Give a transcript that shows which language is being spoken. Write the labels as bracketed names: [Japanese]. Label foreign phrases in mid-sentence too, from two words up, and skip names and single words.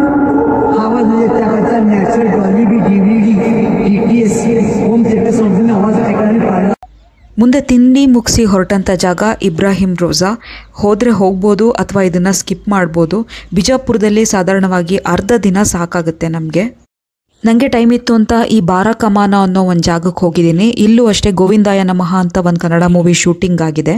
[Marathi] आवाज येत त्याचा [English] natural Dolly B DVD DTS home theatre [Marathi] समजून आवाज [Kannada] ಮುಂದೆ ತಿಂಡಿ ಮುಗಿಸಿ ಹೊರಟಂಥ ಜಾಗ ಇಬ್ರಾಹಿಂ ರೋಜಾ. ಹೋದರೆ ಹೋಗ್ಬೋದು ಅಥವಾ ಇದನ್ನು ಸ್ಕಿಪ್ ಮಾಡ್ಬೋದು. ಬಿಜಾಪುರದಲ್ಲಿ ಸಾಧಾರಣವಾಗಿ ಅರ್ಧ ದಿನ ಸಾಕಾಗುತ್ತೆ ನಮಗೆ. ನನಗೆ ಟೈಮ್ ಇತ್ತು ಅಂತ ಈ ಬಾರಾಕಮಾನ ಅನ್ನೋ ಒಂದು ಜಾಗಕ್ಕೆ ಹೋಗಿದ್ದೀನಿ. ಇಲ್ಲೂ ಅಷ್ಟೇ ಗೋವಿಂದಾಯ ನಮಃ ಅಂತ ಒಂದು ಕನ್ನಡ [English] movie shooting [Kannada] ಆಗಿದೆ.